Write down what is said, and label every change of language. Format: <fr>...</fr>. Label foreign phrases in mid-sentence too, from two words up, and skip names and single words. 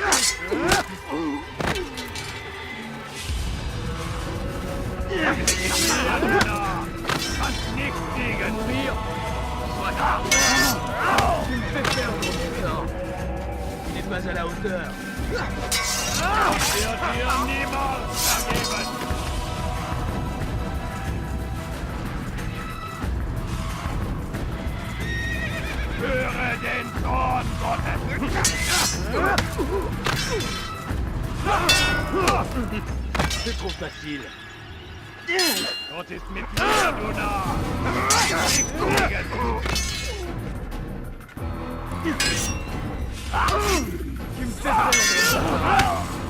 <de>Nicht gegen mir.</de> <fr>Tu me fais perdre mon temps. Il n'est pas à la hauteur.</fr> <de>Höre den Zorn Gottes!</de> <fr>C'est trop facile.</fr> <de>Gott ist mit mir, du Narr!</de> <fr>Tu me fais peur.</fr>